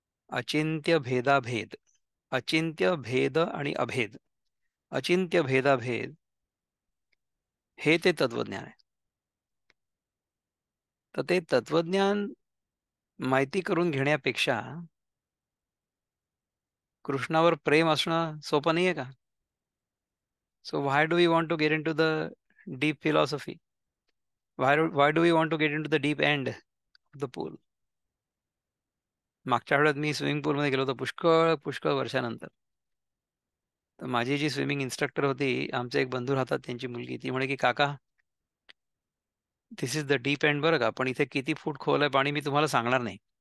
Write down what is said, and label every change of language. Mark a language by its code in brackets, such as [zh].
[mr] अचिंत्य भेदाभेद, अचिंत्य भेद आणि अभेद, अचिंत्य भेदाभेद हे ते तत्वज्ञान आहे. तर ते तत्वज्ञान माहिती करून घेण्यापेक्षा कृष्णावर प्रेम असणं सोपं नाहीये का? [en] So why do we want to get in to the deep philosophy? Why do we want to get into the deep end of the pool? [mr] मागच्या आठवड्यात मी स्विमिंग पूलमध्ये गेलो होतो पुष्कळ पुष्कळ वर्षानंतर. तर माझी जी स्विमिंग इन्स्ट्रक्टर होती, आमचे एक बंधू राहतात त्यांची मुलगी, ती म्हणे की काका, [en] this is the deep end [mr] बरं का, पण इथे किती फूट खोल आहे पाणी मी तुम्हाला सांगणार नाही.